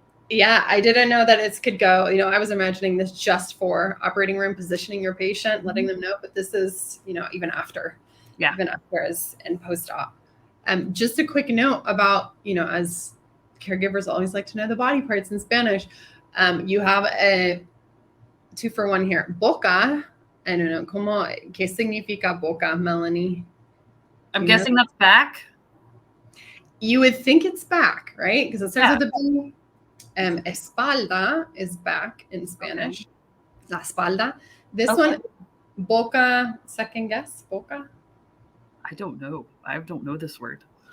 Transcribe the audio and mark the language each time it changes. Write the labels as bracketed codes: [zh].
[en] Yeah, I didn't know that it could go, I was imagining this just for operating room, positioning your patient, letting them know, but this is, even after. Yeah. Even after and post-op. Just a quick note about, as caregivers always like to know the body parts in Spanish. You have a 2-for-1 here. Boca. I don't know. [es] ¿Qué significa boca, Melanie? [en] I'm guessing that's back. You would think it's back, right? Because it starts with the B. Espalda is back in Spanish. Okay. La espalda. This one, boca, second guess, boca? I don't know. I don't know this word.